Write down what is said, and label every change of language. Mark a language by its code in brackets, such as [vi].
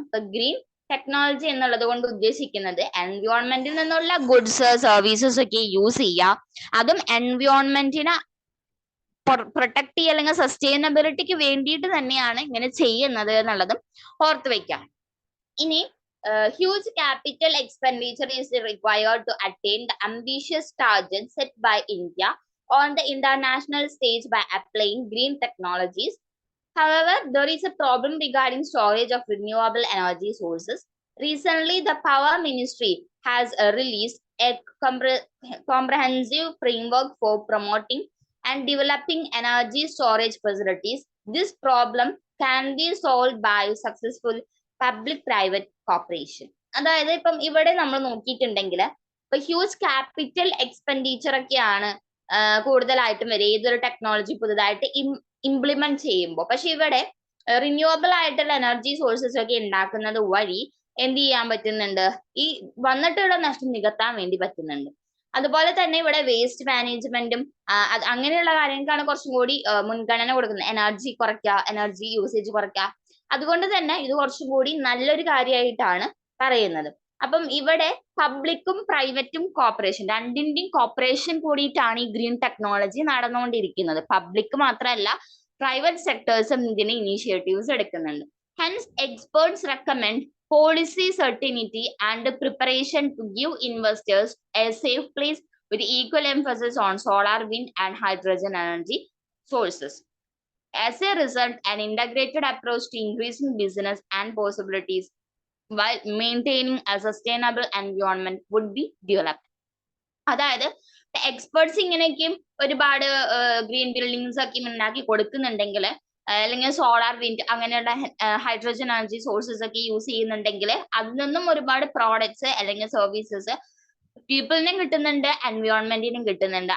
[ml] ഇപ്പൊ green technology എന്നുള്ളത് കൊണ്ട് ഉദ്ദേശിക്കുന്നത് എൻവിയോൺമെന്റിൽ നിന്നുള്ള ഗുഡ്സ് സർവീസസ് ഒക്കെ യൂസ് ചെയ്യുക, അതും എൻവിയോൺമെന്റിനെ പ്രൊട്ടക്ട് ചെയ്യുക അല്ലെങ്കിൽ സസ്റ്റൈനബിലിറ്റിക്ക് വേണ്ടിയിട്ട് തന്നെയാണ് ഇങ്ങനെ ചെയ്യുന്നത് എന്നുള്ളതും ഓർത്ത് വെക്കാം. ഇനി [en] huge capital expenditure is required to attain the ambitious targets set by India on the international stage by applying green technologies. However, there is a problem regarding storage of renewable energy sources. Recently, the Power Ministry has released a comprehensive framework for promoting and developing energy storage facilities. This problem can be solved by successful public-private cooperation. [ml] അതായത് ഇപ്പം ഇവിടെ നമ്മൾ നോക്കിയിട്ടുണ്ടെങ്കിൽ ഇപ്പൊ huge capital expenditure ഒക്കെയാണ് കൂടുതലായിട്ടും വരും ഏതൊരു technology പുതുതായിട്ട് ഇംപ്ലിമെന്റ് ചെയ്യുമ്പോൾ. പക്ഷെ ഇവിടെ റിന്യൂവബിൾ ആയിട്ടുള്ള എനർജി സോഴ്സസ് ഒക്കെ ഉണ്ടാക്കുന്നത് വഴി എന്ത് ചെയ്യാൻ പറ്റുന്നുണ്ട്, ഈ വന്നിട്ടുള്ള നഷ്ടം നികത്താൻ വേണ്ടി പറ്റുന്നുണ്ട്. അതുപോലെ തന്നെ ഇവിടെ വേസ്റ്റ് മാനേജ്മെന്റും അങ്ങനെയുള്ള കാര്യങ്ങൾക്കാണ് കുറച്ചും കൂടി മുൻഗണന കൊടുക്കുന്നത്. എനർജി കുറയ്ക്കുക, എനർജി യൂസേജ് കുറയ്ക്കുക. അതുകൊണ്ട് തന്നെ ഇത് കുറച്ചും കൂടി നല്ലൊരു കാര്യമായിട്ടാണ് പറയുന്നത്. അപ്പം ഇവിടെ പബ്ലിക്കും പ്രൈവറ്റും കോർപ്പറേഷൻ രണ്ടിന്റെയും കോർപ്പറേഷൻ കൂടിയിട്ടാണ് ഈ ഗ്രീൻ ടെക്നോളജി നടന്നുകൊണ്ടിരിക്കുന്നത്. പബ്ലിക് മാത്രമല്ല, പ്രൈവറ്റ് സെക്ടേഴ്സും ഇതിന് ഇനീഷ്യേറ്റീവ്സ് എടുക്കുന്നുണ്ട്. [en] Hence experts recommend policy certainty and preparation to give investors a safe place with equal emphasis on solar, wind, and hydrogen energy sources. As a result, an integrated approach to increasing business and possibilities while maintaining a sustainable environment would be developed. [ml] അതായത് experts ഇങ്ങനെയൊക്കെയും ഒരുപാട് green buildings ഒക്കെ ഉണ്ടാക്കി കൊടുക്കുന്നുണ്ടെങ്കിൽ, അല്ലെങ്കിൽ solar wind അങ്ങനെയുള്ള hydrogen energy sources ഒക്കെ use ചെയ്യുന്നുണ്ടെങ്കിൽ അതിൽ നിന്നും ഒരുപാട് പ്രോഡക്ട്സ് അല്ലെങ്കിൽ സർവീസസ് പീപ്പിളിനും കിട്ടുന്നുണ്ട്, എൻവയോൺമെന്റിനും കിട്ടുന്നുണ്ട്.